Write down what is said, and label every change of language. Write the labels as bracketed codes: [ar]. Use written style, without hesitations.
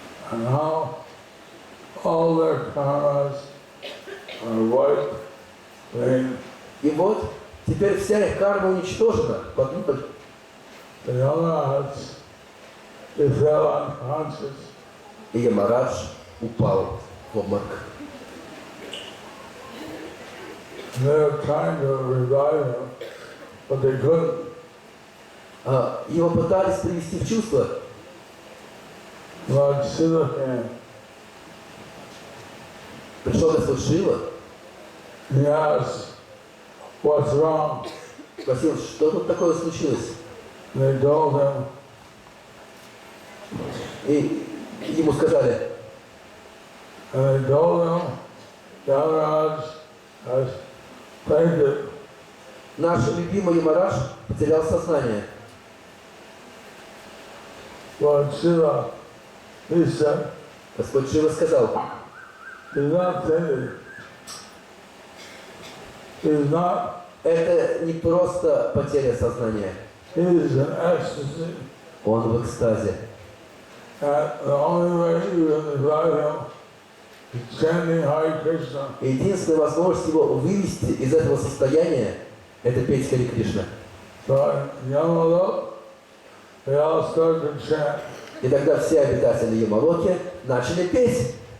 [en] And how all their karmas are wiped clean. [ru] И вот теперь вся их карма уничтожена под ноль. [en] The Yamaraj, they fell unconscious. [ru] И Ямарадж упал в обморок. [en] And they were trying to revive him, but they couldn't. [ru] Его пытались привести в чувство. [en] Lord Shiva came. [ru] Пришел Господь Шива, [en] He asked, what's wrong? [ru] спросил, что тут такое случилось. [en] And they told him, [ru] И ему сказали, [en] and they told him, Yamaraj has fainted. [ru] наш любимый Ямарадж потерял сознание. [en] Lord Shiva, he said, [ru] Господь Шива сказал, [en] he's not fainted. He's not, [ru] это не просто потеря сознания, [en] he's in ecstasy. [ru] он в экстазе. [en] And the only way you can revive him is chanting Hare Krishna. [ru] Единственная возможность его вывести из этого состояния – это петь Хари Кришна. [en] So in Yamalok, they all started to chant [ru] И тогда все обитатели Ямалоки начали петь.